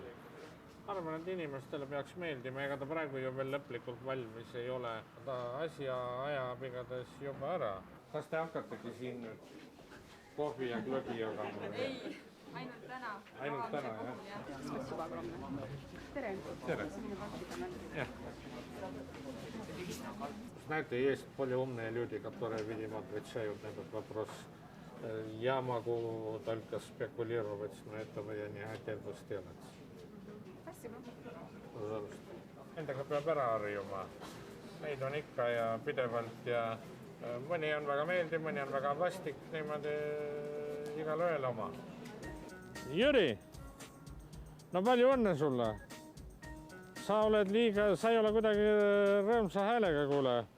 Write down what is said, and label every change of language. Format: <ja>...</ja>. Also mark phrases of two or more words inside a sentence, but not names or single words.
<et>Arvan, et inimestele peaks meeldima, ega ta praegu ju veel lõplikult valmis ei ole. Ta asja ajab igatahes juba ära. Kas te hakkategi siin nüüd kohvi ja glögi jagama? Ei, ainult täna. Ainult täna, jah? Tere. Tere. Jah.</et> <ru>Знаете, есть более умные люди, которые, видимо, отвечают на этот вопрос. Я могу только спекулировать, но этого я не хотел бы сделать. Спасибо. Пожалуйста.</ru> <et>Endaga peab ära harjuma. Neid on ikka ja pidevalt ja mõni on väga meeldiv, mõni on väga vastik, niimoodi igal ühel oma. Jüri, no palju õnne sulle. Sa ei ole kuidagi rõõmsa häälega, kuule.</et>